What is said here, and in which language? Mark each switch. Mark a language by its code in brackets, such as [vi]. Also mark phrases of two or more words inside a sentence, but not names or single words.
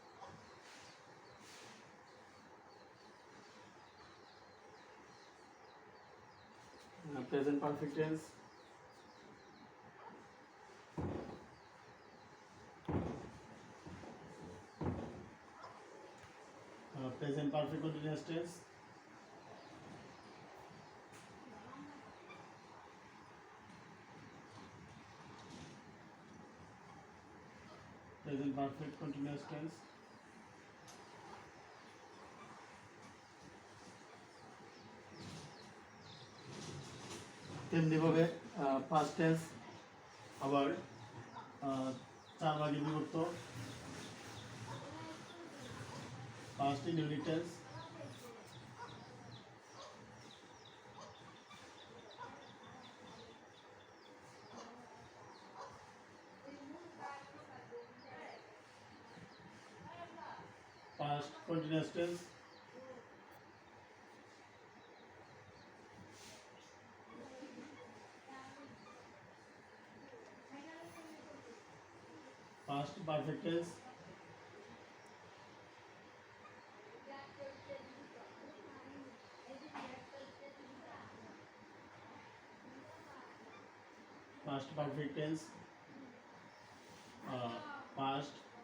[en] present perfect tense, present perfect continuous tense, present perfect continuous tense, [bn] তেমনিভাবে [en] past tense [bn] আবার [en] 4 [bn] ভাগে বিভক্ত: [en] past indefinite tense, past continuous tense, past perfect tense, past perfect tense, past